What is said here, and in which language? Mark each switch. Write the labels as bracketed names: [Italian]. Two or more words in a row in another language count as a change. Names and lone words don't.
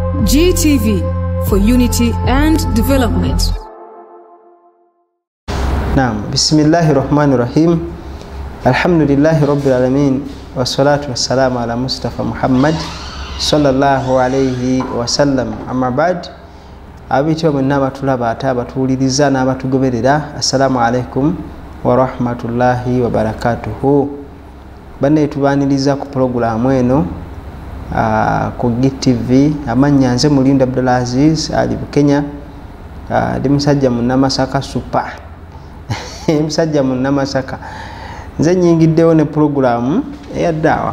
[English] GTV for unity and development. [Arabic] نعم، بسم الله الرحمن الرحيم. الحمد لله رب العالمين والصلاة والسلام على مصطفى محمد صلى الله عليه وسلم. أما بعد, [Ganda] abitwa mwenna batulaba ate abatuwuliriza n'abatugoberera, [Arabic] السلام عليكم ورحمة الله وبركاته. [Ganda] Banne tubaniriza ku programu eno ku GTV. Amanya nze Mulinda Abdulaziz ali Kenya. Ndi musajja munnamasaka super musajja munnamasaka. Nze nyingiddewo ne programu eya daawa.